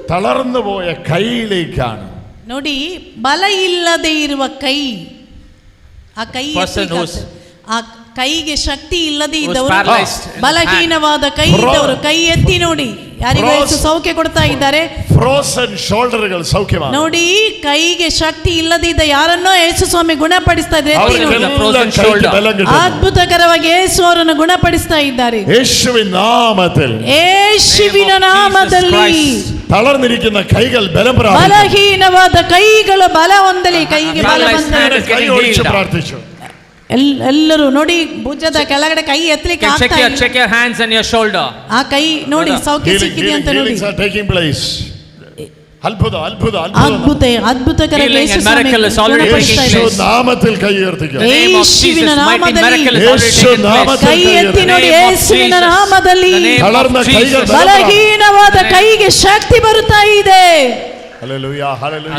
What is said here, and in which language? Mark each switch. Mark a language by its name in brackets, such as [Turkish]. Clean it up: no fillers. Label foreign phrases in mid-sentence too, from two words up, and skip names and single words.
[Malayalam] തളർന്നു പോയ കൈയിലേക്കാണ്. [Kannada] ನೋಡಿ, ಬಲ ಇಲ್ಲದೆ ಇರುವ ಕೈ, ಆ ಕೈ ಆ ಕೈಗೆ ಶಕ್ತಿ ಇಲ್ಲದೆ ಇದ್ದವರು, ಬಲಹೀನವಾದ ಕೈ ಇದ್ದವರು ಕೈ ಎತ್ತಿ ನೋಡಿ, ಯಾರಿಗೂ ಯೇಸು ಸೌಖ್ಯ ಕೊಡ್ತಾ ಇದ್ದಾರೆ. [English] frozen shoulders [Kannada] ಸೌಖ್ಯ ನೋಡಿ, ಕೈಗೆ ಶಕ್ತಿ ಇಲ್ಲದಿದ್ದ ಯಾರನ್ನೋ ಯೇಸು ಸ್ವಾಮಿ ಗುಣಪಡಿಸ್ತಾ ಇದ್ದಾರೆ. ಅದ್ಭುತಕರವಾಗಿ ಯೇಸು ಅವರನ್ನು ಗುಣಪಡಿಸ್ತಾ ಇದ್ದಾರೆ. ಯೇಸುವಿನ ನಾಮದಲ್ಲಿ, ಯೇಸುವಿನ ನಾಮದಲ್ಲಿ [Malayalam] തളർന്നിരിക്കുന്ന കൈകൾ ബലം പ്രാപിക്കട്ടെ. [Kannada] ബലഹീനവാದ ಕೈಗಳು ಬಲ ಹೊಂದಲಿ, ಕೈಗೆ ಬಲ ಹೊಂದಲಿ. [Malayalam] കൈ ഒടിച്ച് പ്രാർത്ഥിച്ചു. [Kannada] ಎಲ್ಲರೂ ನೋಡಿ, ಭುಜದ ಕೆಳಗಡೆ ಕೈ ಎತ್ತಲಿಕ್ಕೆ ಆಗ್ತಾ ಇಲ್ಲ. [English] Check your hands and your shoulder. [Kannada] ಆ ಕೈ ನೋಡಿ ಸೌಖ್ಯ ಸಿಕ್ಕಿದೆ ಅಂತ ನೋಡಿ. ಅದ್ಭುತಕರ ಯೇಸು ನಾಮದಲ್ಲಿ ಕೈ ಎತ್ತಿ ಯೇಸುವಿನ ನಾಮದಲ್ಲಿ ಕೈ ಎತ್ತಿ ನೋಡಿ. ಯೇಸುವಿನ ನಾಮದಲ್ಲಿ ಬಲಹೀನವಾದ ಕೈಗೆ ಶಕ್ತಿ ಬರುತ್ತಾ ಇದೆ. [English] Hallelujah, hallelujah,